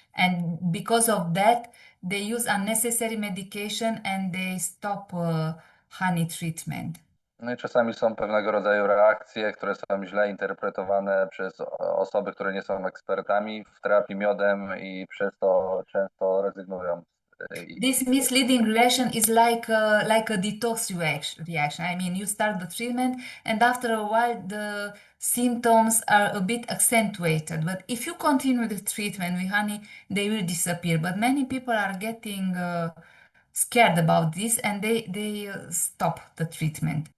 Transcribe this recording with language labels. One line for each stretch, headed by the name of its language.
English: And because of that, they use unnecessary medication and they stop honey treatment.
Polish: No i czasami są pewnego rodzaju reakcje, które są źle interpretowane przez osoby, które nie są ekspertami w terapii miodem i przez to często rezygnują.
English: This misleading reaction is like a detox reaction. I mean, you start the treatment, and after a while, the symptoms are a bit accentuated. But if you continue the treatment with honey, they will disappear. But many people are getting scared about this, and they stop the treatment.